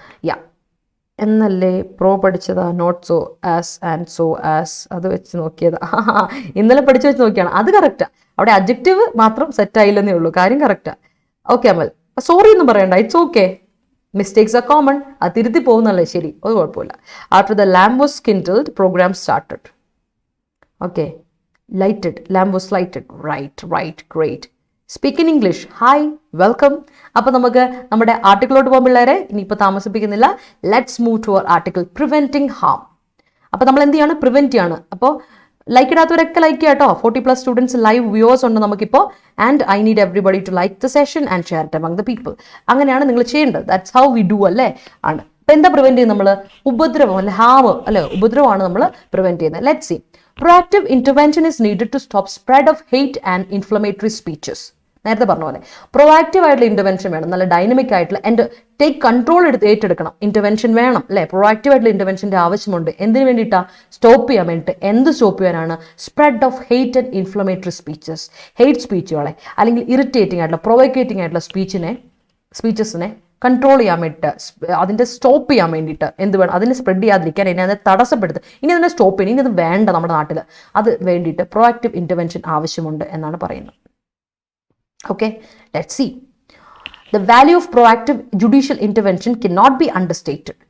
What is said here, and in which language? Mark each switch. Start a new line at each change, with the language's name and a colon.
Malayalam: യാ എന്നല്ലേ പ്രോ പഠിച്ചതാ,
English: not so as and so as,
Malayalam: അത് വെച്ച് നോക്കിയതാ. ഇന്നലെ പഠിച്ചു വെച്ച് നോക്കിയാണ്. അത് കറക്റ്റാ. അവിടെ അഡ്ജക്റ്റീവ് മാത്രം സെറ്റ് ആയില്ലെന്നേ ഉള്ളൂ. കാര്യം കറക്റ്റാ. ഓക്കെ അമൽ, സോറി ഒന്നും പറയണ്ട. It's okay.
English: Mistakes are common.
Malayalam: അത് തിരുത്തി പോകുന്നല്ലേ ശരി, ഒരു കുഴപ്പമില്ല.
English: After the lamp was kindled, program started. Okay. Lighted. Lamp was lighted. Right. Great. Speak in English. Hi. Welcome.
Malayalam: അപ്പോൾ നമുക്ക് നമ്മുടെ ആർട്ടിക്കിളോട്ട് പോകും പിള്ളേരെ. ഇനിയിപ്പോൾ താമസിപ്പിക്കുന്നില്ല.
English: Let's move to our article. Preventing harm.
Malayalam: അപ്പോൾ നമ്മൾ എന്ത് ചെയ്യാണ്? പ്രിവെന്റ് ചെയ്യാണ്. അപ്പോൾ ലൈക്ക് ഇടാത്തവരൊക്കെ ലൈക്ക് ചെയ്യാം കേട്ടോ. 40+ സ്റ്റുഡൻസ് ലൈവ് വ്യൂവേഴ്സ് ഉണ്ട് നമുക്കിപ്പോൾ.
English: And I need everybody to like the session and share it among the people.
Malayalam: അങ്ങനെയാണ് നിങ്ങൾ ചെയ്യേണ്ടത്.
English: that's how we do
Malayalam: അല്ലേ ആണ്. അപ്പം എന്താ പ്രിവെന്റ് ചെയ്യുന്നത് നമ്മൾ? ഉപദ്രവം അല്ലെ, ഹാവ് അല്ലെ, ഉപദ്രവമാണ് നമ്മൾ പ്രിവെന്റ് ചെയ്യുന്നത്.
English: Let's see. Proactive intervention is needed to stop spread of hate and inflammatory speeches.
Malayalam: നേരത്തെ പറഞ്ഞ പോലെ പ്രൊആക്റ്റീവ് ആയിട്ടുള്ള ഇന്റർവെൻഷൻ വേണം, നല്ല ഡൈനമിക് ആയിട്ടുള്ള ടേക്ക് കൺട്രോൾ ഏറ്റെടുക്കണം. ഇന്റർവെൻഷൻ വേണം അല്ലെ, പ്രൊആക്റ്റീവ് ആയിട്ടുള്ള ഇന്റർവെൻഷന്റെ ആവശ്യമുണ്ട്. എന്തിനു വേണ്ടിയിട്ടാ? സ്റ്റോപ്പ് ചെയ്യാൻ വേണ്ടിയിട്ട്. എന്ത് സ്റ്റോപ്പ് ചെയ്യാനാണ്?
English: Spread of hate and inflammatory speeches.
Malayalam: Hate സ്പീച്ചുകളെ അല്ലെങ്കിൽ ഇറിറ്റേറ്റിംഗ് ആയിട്ടുള്ള പ്രൊവോക്കേറ്റിംഗ് ആയിട്ടുള്ള സ്പീച്ചസിനെ കൺട്രോൾ ചെയ്യാൻ വേണ്ടിയിട്ട്, അതിൻ്റെ സ്റ്റോപ്പ് ചെയ്യാൻ വേണ്ടിയിട്ട് എന്ത് വേണം? അതിനെ സ്പ്രെഡ് ചെയ്യാതിരിക്കാൻ, ഇനി അതിനെ തടസ്സപ്പെടുത്തുക, ഇനി അതിനെ സ്റ്റോപ്പ് ചെയ്യണം, ഇനി അത് വേണ്ട നമ്മുടെ നാട്ടിൽ. അത് വേണ്ടിയിട്ട് പ്രൊആക്റ്റീവ് ഇൻ്റർവെൻഷൻ ആവശ്യമുണ്ട് എന്നാണ് പറയുന്നത്.
English: Okay, let's see. The value of proactive judicial intervention cannot be understated.